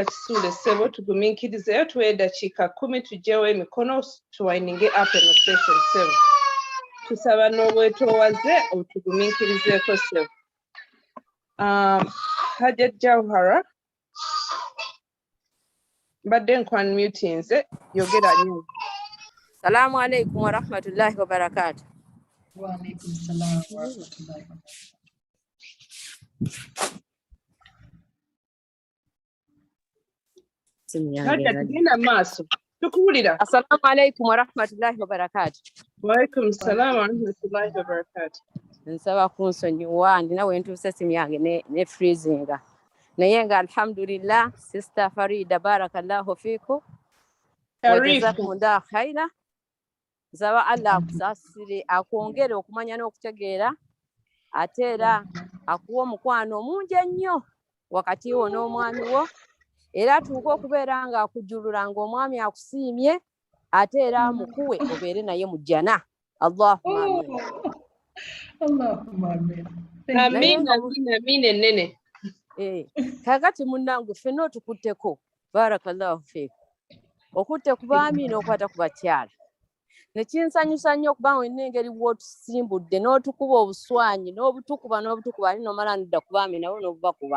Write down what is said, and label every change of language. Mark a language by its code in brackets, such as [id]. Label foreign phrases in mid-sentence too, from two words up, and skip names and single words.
[lg] Kisule ssebo tugumiikirizeyo tuwe eddakiika 10 tuggyewo emikono tuwayininge up eno session ssebo. Tusaba n'obwetoowaze otugumiikirizeeko ssebo. Hajat Jawhara mbadde nkunmute nze yogera nnyo. [ar] سلام عليكم ورحمة الله وبركاته. وعليكم السلام ورحمة الله و [lg] Hajat genda maaso tukuwulira. [ar] السلام عليكم ورحمة الله وبركاته. وعليكم السلام ورحمة الله وبركاته. [lg] Nsaba kunsonyiwa ndina we ntuuse simu yange ne freezinga. Naye nga alhamdulillah Sister Farida [ar] بارك الله فيك. جزاكم الله خيرا. [lg] Nsaba Allah akusasire akwongere okumanya n'okutegeera ate era akuwa omukwano mungi ennyo wakati wo n'omwami wo era tuuka okubeera nga akujjulula ng'omwami akusiimye ate era mukuwe obeere naye mu jjana. [ar] اللهم آمين. اللهم آمين. [lg] Amin ennene. Kakati munnange ffenna otukutteko [ar] بارك الله فيك [lg] okutte ku baami n'okwata ku bakyala. Nekinsanyusa nnyo okuba olina engeri bw'otusimbudde n'otukuba obuswanyi n'obutukuba ate n'omala ndidda ku baami nabo n'obubakuba.